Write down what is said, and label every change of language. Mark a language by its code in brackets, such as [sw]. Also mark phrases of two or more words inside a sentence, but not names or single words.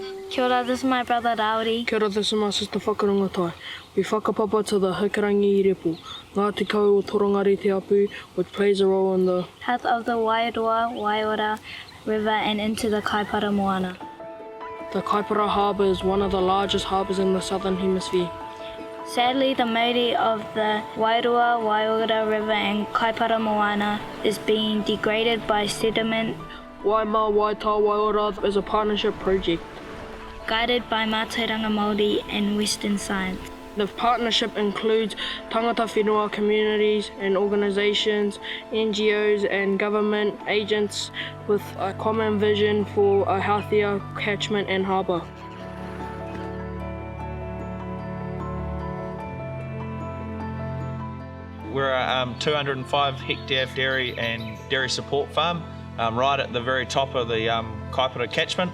[mi] Kia ora, [en] this is my brother Rauri. [mi] Kia ora, [en] this is my sister Whakarangatai. We whakapapa to the Hikarangi i Repu, Ngā Tikau o Torongari Te Apu, which plays a role in the health of the Wairua, Waiora River and into the Kaipara Moana. The Kaipara Harbour is one of the largest harbours in the southern hemisphere. Sadly, the mauri of the Wairua, Waiora River and Kaipara Moana is being degraded by sediment. Waima Waitai Waiora is a partnership project guided by [mi] Mātauranga Māori [en] and Western science. The partnership includes [mi] tangata whenua [en] communities and organisations, NGOs and government agents with a common vision for a healthier catchment and harbour. We're a 205 hectare dairy support farm right at the very top of the Kaipara catchment.